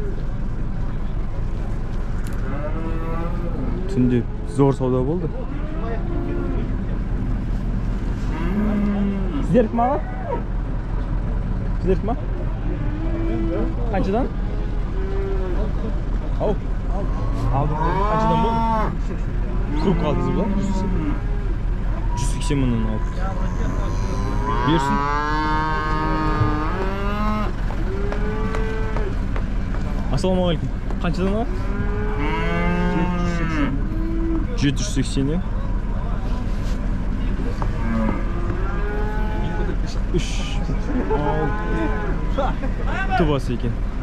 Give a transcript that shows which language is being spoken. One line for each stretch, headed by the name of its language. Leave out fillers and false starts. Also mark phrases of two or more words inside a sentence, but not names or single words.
Kazakh: Түнде зор сауда болды. Сіздер кім аға? Сіздер кім аға? Қаншадан? Ау? Алдым. Қаншадан болды?
Uzbek: Krup aldınız bu. 180 mingdan aldık. Buyursun. Assalomu alaykum. Qanchadan oladi? 780. 3 Tubası ekan.